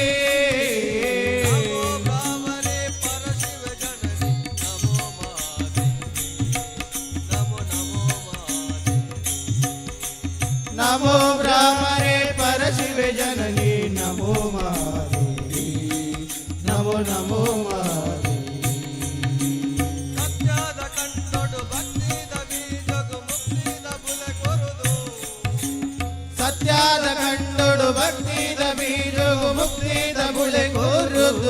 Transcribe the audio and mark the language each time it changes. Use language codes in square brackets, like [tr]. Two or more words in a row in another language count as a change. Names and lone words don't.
[sa] ನಮೋ ಬ್ರಾಹ್ಮಣಿ ಪರಶಿವ ಜನನಿ ನಮೋ ಮಹಾದೇವಿ ನಮೋ ನಮೋ ಮಹಾದೇವಿ ನಮೋ ಬ್ರಾಹ್ಮಣೆ ಪರಶಿವ ಜನನಿ ನಮೋ ಮಹಾದೇವಿ ನಮೋ ನಮೋ ಮಹಾದೇವಿ [tcy] ಸತ್ಯದ ಕಂಡೊಡು ಭಕ್ತಿದ ಬೀಜಗು ಮುಕ್ತಿದ ಬುಲೆ ಕೊರುದು ಸತ್ಯದ ಕಂಡೊಡು ಭಕ್ತಿದ ಬೀಜವು ಮುಕ್ತಿದ ಬುಳೆ ಕೋರುದು